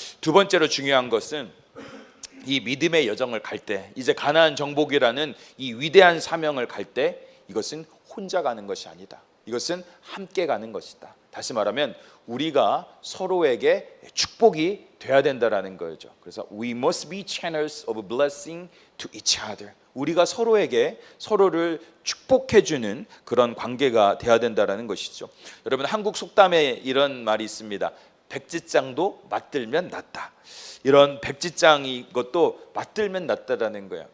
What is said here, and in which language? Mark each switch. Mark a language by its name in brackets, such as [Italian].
[Korean] 두 번째로 중요한 것은 이 믿음의 여정을 갈 때, 이제 가나안 정복이라는 이 위대한 사명을 갈 때 이것은 혼자 가는 것이 아니다. 이것은 함께 가는 것이다. 다시 말하면 우리가 서로에게 축복이 돼야 된다라는 거죠. 그래서 [English] we must be channels of blessing to each other. [Korean] 우리가 서로를 축복해주는 그런 관계가 돼야 된다라는 것이죠. 여러분, 한국 속담에 이런 말이 있습니다. 백지장도 맞들면 낫다. 이런 백지장이 것도 맞들면 낫다라는 거야.